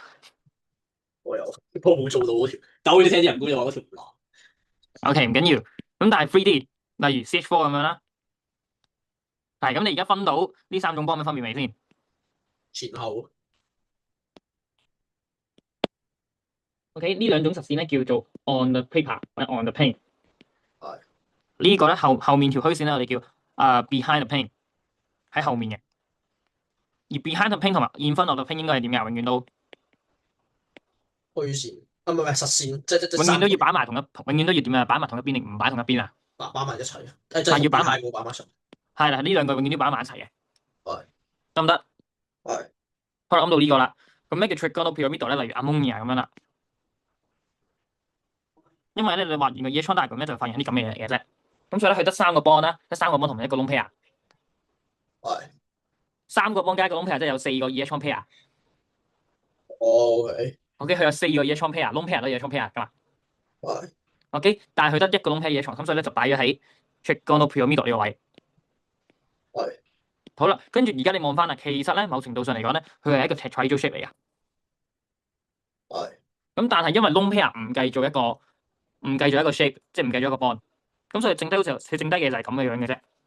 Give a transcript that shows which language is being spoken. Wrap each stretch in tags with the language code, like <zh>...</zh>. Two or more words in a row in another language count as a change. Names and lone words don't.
<yue>我有，不過冇做到嗰條，但我好似聽啲人講就話嗰條唔難。 OK，唔緊要。咁但係 3D，例如 CH4 咁樣啦。係咁，你而家分到呢三種波有咩分別未先？前後。 OK，呢兩種實線咧叫做</yue> <en>on the paper</en> <yue>或者</yue> <en>on the plane。</en> <yue>係呢個咧後面條虛線咧，我哋叫</yue> <en>behind the plane，</en> <yue>喺後面嘅。而</yue> <en>behind the plane</en> <yue>同埋</yue> <en>in front of the plane</en> <yue>應該係點㗎？永遠都虛線，唔係實線，即永遠都要擺埋同一，永遠都要點啊？擺埋同一邊定唔擺同一邊啊？擺埋一齊，即係要擺埋，冇擺埋一齊。係啦，呢兩個永遠都擺埋一齊嘅，係得唔得？係好啦，諗到呢個啦。咁咩叫</yue> <en>trigonal pyramidal</en> <yue>咧？例如 ammonia 咁樣啦。因為咧你畫完個</yue> <en>electron diagram</en> <yue>咧，就發現啲咁嘅嘢嚟嘅啫。咁所以咧，佢得三個 bond 啦，得三個 bond 同埋一個</yue> <en>lone pair。</en> <yue>係。三個 bond 加一個</yue> <en>lone pair，</en> <yue>即係有四個</yue> <en>electron pair。</en> <yue>OK， OK，佢有四個</yue> <en>electron pair， lone pair</en> <yue>都</yue> <en>electron pair</en> <yue>噶嘛。係 OK，但係佢得一個</yue> <en>lone pair electron，</en> <yue>咁所以咧就擺咗喺</yue> <en>trigonal pyramidal</en> <yue>呢個位。係好啦，跟住而家你望翻啦，其實咧某程度上嚟講咧，佢係一個</yue> <en>tetrahedral shape</en> <yue>嚟噶。係咁但係因為</yue> <en>lone pair</en> <yue>唔計做一個 shape，即係唔計咗一個 bond，咁所以剩低好似佢剩低嘅就係咁嘅樣嘅啫。</yue>